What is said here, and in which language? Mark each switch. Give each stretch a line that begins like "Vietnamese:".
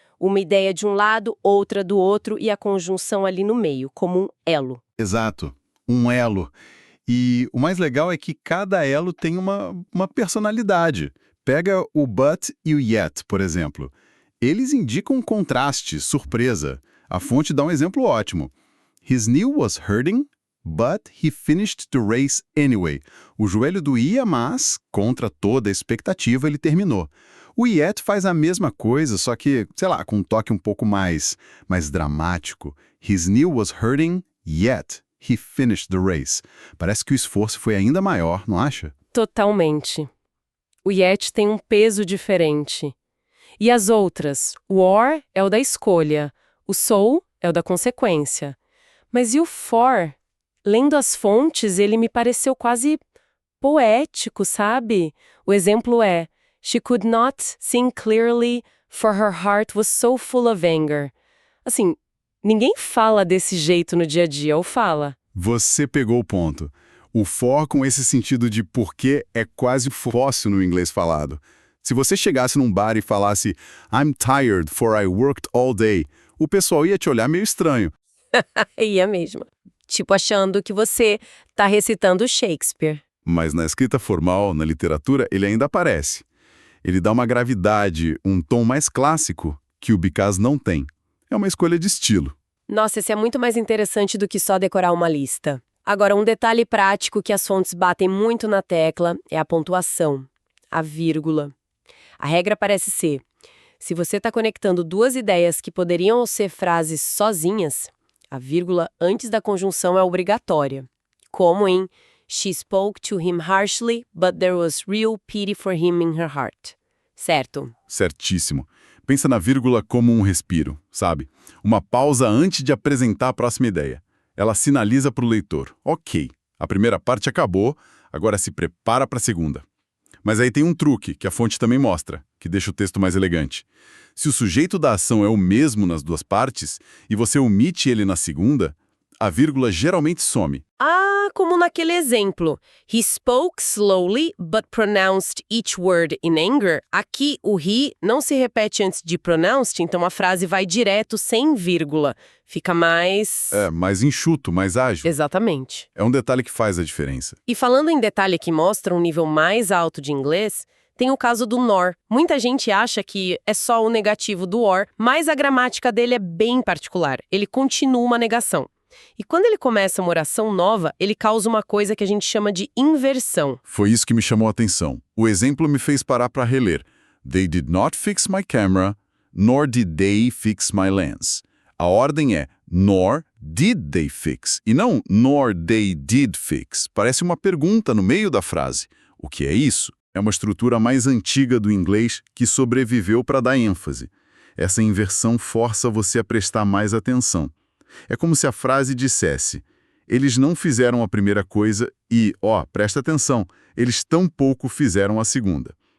Portuguese: Uma ideia de um lado, outra do outro e a conjunção ali no meio, como um elo. Exato, um elo. E o mais legal é que cada elo tem uma personalidade. Pega o but e o yet, por exemplo. Eles indicam um contraste, surpresa. A fonte dá um exemplo ótimo.
English: His knee was hurting, but he finished the race anyway.
Portuguese: O joelho doía, mas, contra toda a expectativa, ele terminou. O yet faz a mesma coisa, só que, sei lá, com um toque um pouco mais dramático.
English: His knee was hurting, yet he finished the race.
Portuguese: Parece que o esforço foi ainda maior, não acha? Totalmente. O yet tem um peso diferente. E as outras? O or é o da escolha, o so é o da consequência. Mas e o for? Lendo as fontes, ele me pareceu quase poético, sabe? O exemplo é
English: She could not sing clearly, for her heart was so full of anger.
Portuguese: Assim, ninguém fala desse jeito no dia a dia, ou fala? Você pegou o ponto. O for com esse sentido de porquê é quase fóssil no inglês falado. Se você chegasse num bar e falasse
English: I'm tired for I worked all day,
Portuguese: o pessoal ia te olhar meio estranho. Ia mesmo. Tipo achando que você tá recitando Shakespeare. Mas na escrita formal, na literatura, ele ainda aparece. Ele dá uma gravidade, um tom mais clássico que o because não tem. É uma escolha de estilo. Nossa, esse é muito mais interessante do que só decorar uma lista. Agora, um detalhe prático que as fontes batem muito na tecla é a pontuação, a vírgula. A regra parece ser, se você está conectando duas ideias que poderiam ser frases sozinhas, a vírgula antes da conjunção é obrigatória. Como em
English: She spoke to him harshly, but there was real pity for him in her heart.
Portuguese: Certo? Certíssimo. Pensa na vírgula como um respiro, sabe? Uma pausa antes de apresentar a próxima ideia. Ela sinaliza para o leitor, ok, a primeira parte acabou, agora se prepara para a segunda. Mas aí tem um truque, que a fonte também mostra, que deixa o texto mais elegante. Se o sujeito da ação é o mesmo nas duas partes, e você omite ele na segunda, a vírgula geralmente some. Ah, como naquele exemplo.
English: He spoke slowly, but pronounced each word in anger.
Portuguese: Aqui, o he não se repete antes de pronounced, então a frase vai direto, sem vírgula. Fica mais... mais enxuto, mais ágil. Exatamente. É um detalhe que faz a diferença. E falando em detalhe que mostra um nível mais alto de inglês, tem o caso do nor. Muita gente acha que é só o negativo do or, mas a gramática dele é bem particular. Ele continua uma negação. E quando ele começa uma oração nova, ele causa uma coisa que a gente chama de inversão. Foi isso que me chamou a atenção. O exemplo me fez parar para reler.
English: They did not fix my camera, nor did they fix my lens.
Portuguese: A ordem é
English: nor did they fix,
Portuguese: e não
English: nor they did fix.
Portuguese: Parece uma pergunta no meio da frase. O que é isso? É uma estrutura mais antiga do inglês que sobreviveu para dar ênfase. Essa inversão força você a prestar mais atenção. É como se a frase dissesse: eles não fizeram a primeira coisa e, presta atenção, eles tampouco fizeram a segunda.